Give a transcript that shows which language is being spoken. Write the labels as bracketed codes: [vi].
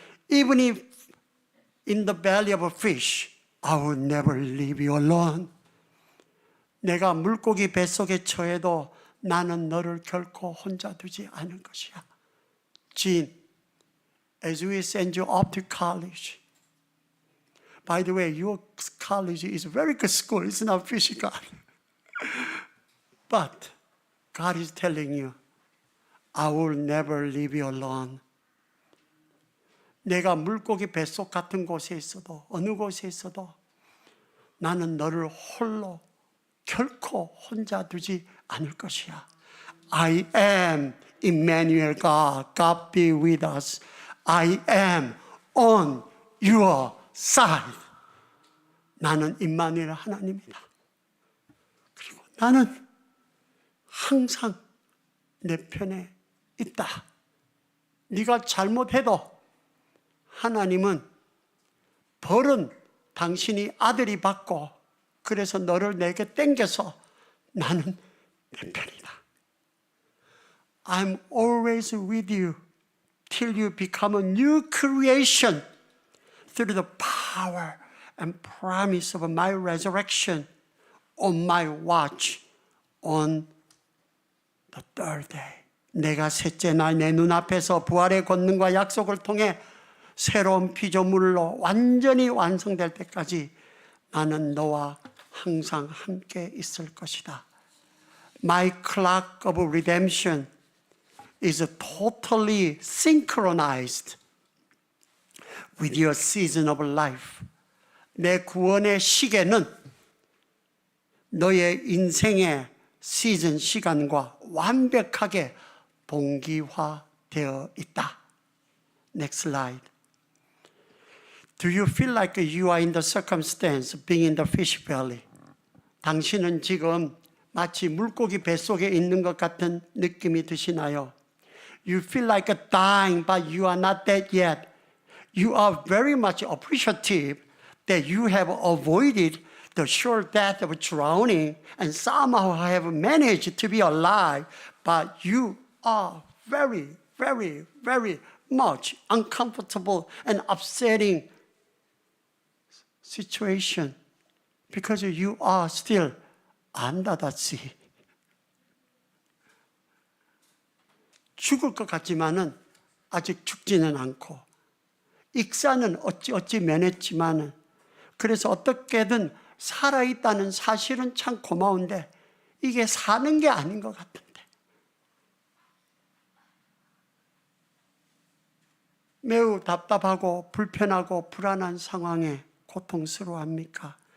[en] Even if in the belly of a fish, I will never leave you alone. [ko] 내가 물고기 뱃속에 처해도 나는 너를 결코 혼자 두지 않을 것이야. [en] Jean, as we send you off to college, by the way, your college is a very good school. It's not fish God. But God is telling you, I will never leave you alone. [ko] 내가 물고기 뱃속 같은 곳에 있어도 어느 곳에 있어도 나는 너를 홀로 결코 혼자 두지 않을 것이야. [en] I am Emmanuel God. God be with us. I am on your side. [ko] 나는 임마누엘 하나님이다. 그리고 나는 항상 내 편에 있다. 네가 잘못해도 하나님은 벌은 당신이 아들이 받고 그래서 너를 내게 땡겨서 나는 내 편이다. [en] I'm always with you till you become a new creation through the power and promise of my resurrection on my watch on the third day. [ko] 내가 셋째 날 내 눈앞에서 부활의 권능과 약속을 통해 새로운 피조물로 완전히 완성될 때까지 나는 너와 항상 함께 있을 것이다. [en] My clock of redemption is totally synchronized with your season of life. [ko] 내 구원의 시계는 너의 인생의 시즌 시간과 완벽하게 동기화되어 있다. [en] Next slide. Do you feel like you are in the circumstance of being in the fish belly? [ko] 당신은 지금 마치 물고기 뱃속에 있는 것 같은 느낌이 드시나요? [en] You feel like dying, but you are not dead yet. You are very much appreciative that you have avoided the sure death of drowning and somehow have managed to be alive, but you are very, very, very much uncomfortable and upsetting situation because you are still under the sea. [ko] 죽을 것 같지만은 아직 죽지는 않고 익사는 어찌 면했지만은 그래서 어떻게든 살아있다는 사실은 참 고마운데 이게 사는 게 아닌 것 같은데 매우 답답하고 불편하고 불안한 상황에 고통스러워합니까?